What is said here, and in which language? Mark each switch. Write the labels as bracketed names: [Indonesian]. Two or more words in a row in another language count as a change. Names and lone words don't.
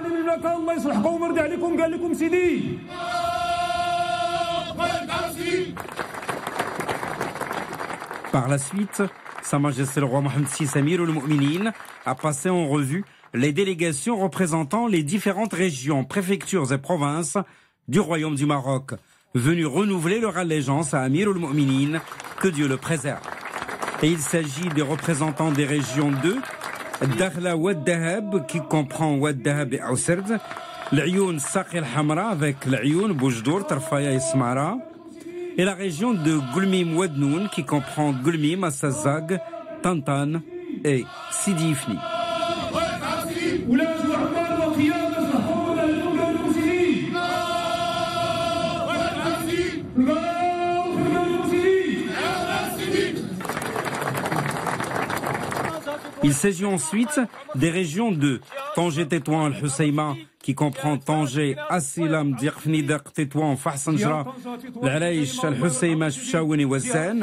[French] Par la suite, Sa Majesté le Roi Mohammed VI, [Arabic] أمير المؤمنين, [French] a passé en revue les délégations représentant les différentes régions, préfectures et provinces du Royaume du Maroc, venues renouveler leur allégeance à [Arabic] أمير المؤمنين, [French] que Dieu le préserve. Et il s'agit des représentants des régions de Dakhla Ouad Dahab, qui comprend Ouad Dahab et Ousserd, l'Ayoun Saqi al-Hamra avec l'Ayoun Boujdour, Tarfaya et Smara, et la région de Goulmim Wednoun qui comprend Goulmim, Assazag, Tantan et Sidi Ifni. Il s'agit ensuite des régions de Tanger-Tétouan al-Husseima qui comprend Tanger, Assilam, Dirfnidak, Tétouan, Fahsanjra, l'Alaïch, al-Husseima, Chfchaouen et Wazan.